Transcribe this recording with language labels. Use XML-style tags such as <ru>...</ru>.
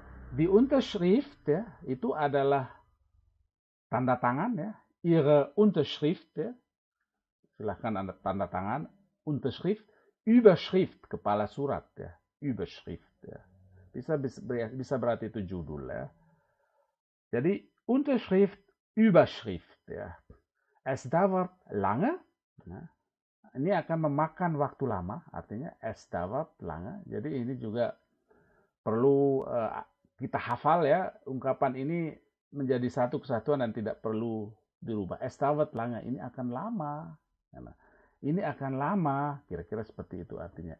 <id>Di Unterschrift ya, itu adalah tanda tangan ya, Ihre Unterschrift ya, silahkan Anda tanda tangan, Unterschrift, Überschrift, kepala surat ya, Überschrift ya. Bisa berarti itu judul ya. Jadi Unterschrift, Überschrift ya.</id> <de>Es dauert lange.</de> <id>Nah, ini akan memakan waktu lama, artinya</id> <de>es dauert lange.</de> <id>Jadi ini juga perlu kita hafal ya, ungkapan ini menjadi satu kesatuan dan tidak perlu dirubah.</id> <de>Es dauert lange,</de> <id>ini akan lama. Nah, ini akan lama, kira-kira seperti itu artinya.</id>